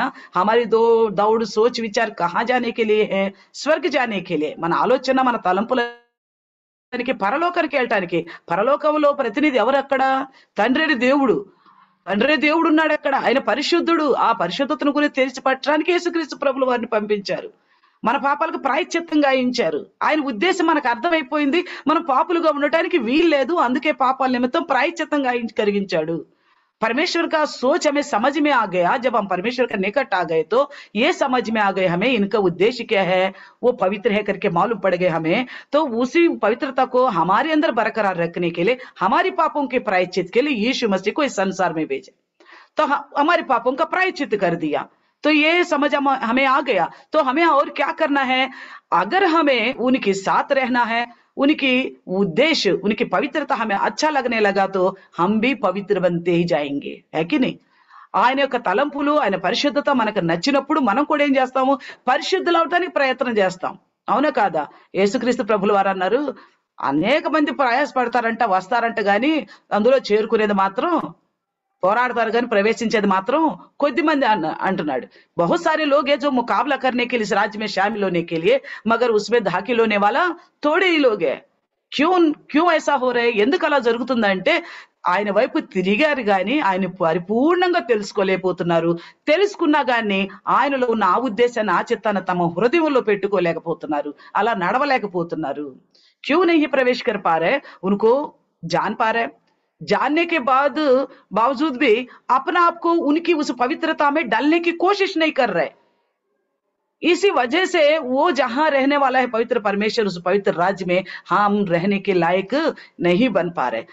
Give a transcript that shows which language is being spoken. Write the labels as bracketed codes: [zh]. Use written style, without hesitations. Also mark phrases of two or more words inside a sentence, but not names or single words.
[hi] हमारी दौड़ सोच विचार कहाँ जाने के लिए है? स्वर्ग जाने के लिए। [te] మన ఆలోచన, మన తలంపులకి పరలోకానికి వెళ్ళటానికి। పరలోకంలో ప్రతినిధి ఎవరు? అక్కడ తండ్రి దేవుడు ఉన్నాడు అక్కడ, ఆయన పరిశుద్ధుడు। ఆ పరిశుద్ధతను గురించి తెలిసిపట్టడానికి యేసుక్రీస్తు ప్రభులు వారిని పంపించారు, మన పాపాలకు ప్రాయశ్చిత్తం గాయించారు। ఆయన ఉద్దేశం మనకు అర్థమైపోయింది, మనం పాపులుగా ఉండటానికి వీల్లేదు, అందుకే పాపాల నిమిత్తం ప్రాయశ్చిత్తం కలిగించాడు। [hi] परमेश्वर का सोच हमें समझ में आ गया। जब हम परमेश्वर के निकट आ गए तो ये समझ में आ गए हमें इनका उद्देश्य क्या है, वो पवित्र है करके मालूम पड़ गए हमें। तो उसी पवित्रता को हमारे अंदर बरकरार रखने के लिए, हमारी पापों के प्रायश्चित के लिए यीशु मसीह को इस संसार में भेजा, तो हमारे पापों का प्रायश्चित कर दिया। तो ये समझ हमें आ गया। तो हमें और क्या करना है? अगर हमें उनके साथ रहना है, उनकी उद्देश्य, उनकी पवित्रता हमें अच्छा लगने लगा तो हम भी पवित्र बनते ही जाएंगे, है कि नहीं? [te] ఆయన యొక్క తలంపులు, ఆయన పరిశుద్ధత మనకు నచ్చినప్పుడు మనం కూడా ఏం చేస్తాము? పరిశుద్ధులు అవడానికి ప్రయత్నం చేస్తాం। అవునా కాదా? యేసుక్రీస్తు ప్రభులు వారు అన్నారు, అనేక మంది ప్రయాసపడతారంట, వస్తారంట, గాని అందులో చేరుకునేది మాత్రం పోరాడతారు కానీ ప్రవేశించేది మాత్రం కొద్ది మంది అంటున్నాడు. [hi] बहुत सारे लोग हैं जो मुकाबला करने के लिए इस राज्य में शामिल होने के लिए, मगर उसमें दाखिल होने वाला थोड़े ही लोग हैं. क्यों क्यों ऐसा हो रहा है? [te] ఎందుకు అలా జరుగుతుందంటే ఆయన వైపు తిరిగారు గాని ఆయన పరిపూర్ణంగా తెలుసుకోలేకపోతున్నారు. తెలుసుకున్నా గాని ఆయనలో ఉన్న ఆ ఉద్దేశాన్ని ఆ చిత్తాన్ని తమ హృదయంలో పెట్టుకోలేకపోతున్నారు. అలా నడవలేకపోతున్నారు. [hi] क्यों नहीं प्रवेश कर पा रहे? उनको जान पा रहे, जानने के बाद बावजूद भी अपना आप को उनकी उस पवित्रता में डालने की कोशिश नहीं कर रहे. इसी वजह से वो जहां रहने वाला है पवित्र परमेश्वर, उस पवित्र राज्य में हम रहने के लायक नहीं बन पा रहे.